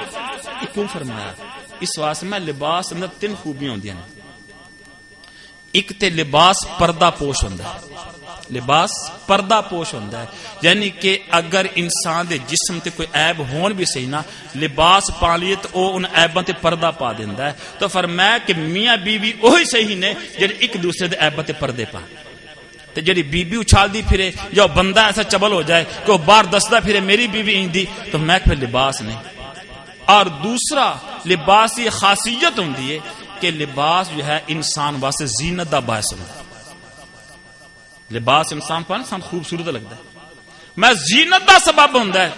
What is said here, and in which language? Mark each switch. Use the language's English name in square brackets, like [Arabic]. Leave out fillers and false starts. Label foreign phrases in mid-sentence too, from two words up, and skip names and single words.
[Urdu] کیوں فرمایا؟ [Punjabi] اس واسطے میں لباس اندر تین خوبیاں ہوندیاں نے. ایک تے لباس پردہ پوش ہوندا ہے، لباس پردہ پوش ہوندا ہے یعنی کہ اگر انسان دے جسم تے کوئی عیب ہون بھی صحیح نا لباس پا لیے تو او ان عیباں تے پردہ پا دیندا ہے. تو فرمایا کہ میاں بیوی وہی صحیح نے جڑے ایک دوسرے دے عیباں تے پردے پا. تے جڑی بیوی اچھال دی پھرے یا بندہ ایسا چبل ہو جائے کہ وہ باہر دسدا پھرے میری بیوی ایندی تو میں پھر لباس نہیں. اور دوسرا لباس کی خاصیت ہوندی ہے کہ لباس جو ہے انسان واسطے زینت دا باعث ہوندا ہے. [Urdu] لباس انسان پر انسان خوبصورت لگتا ہے، [Punjabi] میں زینت دا سبب ہوندا ہے.